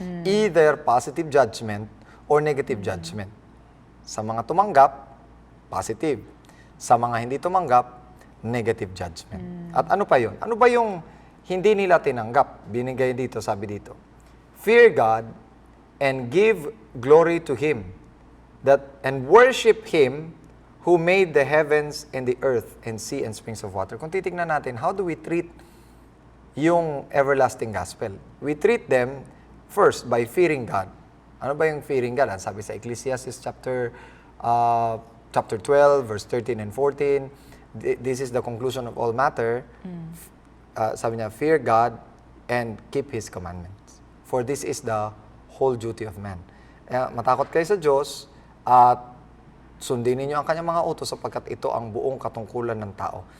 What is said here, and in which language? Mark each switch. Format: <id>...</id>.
<en>Either positive judgment or negative judgment.</en> <tl>Sa mga tumanggap, positive. Sa mga hindi tumanggap,</tl> <en>negative judgment.</en> <tl>At ano pa yun? Ano ba yung hindi nila tinanggap? Binigay dito, sabi dito.</tl> <en>Fear God and give glory to Him, and worship Him who made the heavens and the earth and sea and springs of water.</en> <tl>Kung titignan natin,</tl> <en>how do we treat yung everlasting gospel? We treat them first by fearing God.</en> <tl>Ano ba yung</tl> <en>fearing God?</en> <tl>Sabi sa</tl> <en>Ecclesiastes chapter 12, verse 13 and 14, this is the conclusion of all matter.</en> <tl>Sabi niya,</tl> <en>fear God and keep His commandments. For this is the whole duty of man.</en> <tl>Matakot kayo sa Diyos at sundin ninyo ang Kanyang mga utos sapagkat ito ang buong katungkulan ng tao.</tl>